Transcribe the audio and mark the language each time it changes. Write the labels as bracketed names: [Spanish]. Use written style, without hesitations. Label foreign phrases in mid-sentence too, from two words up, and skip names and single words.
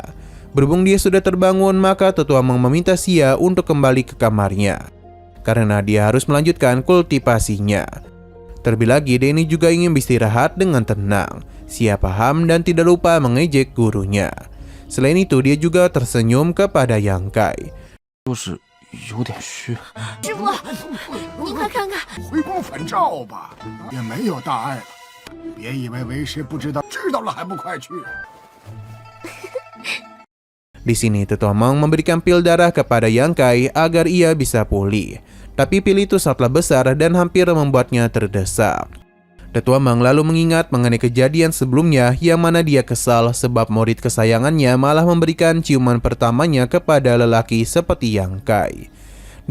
[Indonesian] Berhubung dia sudah terbangun, maka Tetua Meng meminta Xia untuk kembali ke kamarnya. Karena dia harus melanjutkan kultivasinya. Terlebih lagi, Denny juga ingin beristirahat dengan tenang. Xia paham dan tidak lupa mengejek gurunya. Selain itu, dia juga tersenyum kepada Yang Kai. [Chinese] 就是有点虚。师傅，您快看看，回光返照吧，也没有大碍了。别以为为师不知道，知道了还不快去！ [Indonesian] Di sini Tetua Meng memberikan pil darah kepada Yang Kai agar ia bisa pulih. Tapi pil itu sangatlah besar dan hampir membuatnya terdesak. Tetua Meng lalu mengingat mengenai kejadian sebelumnya yang mana dia kesal sebab murid kesayangannya malah memberikan ciuman pertamanya kepada lelaki seperti Yang Kai.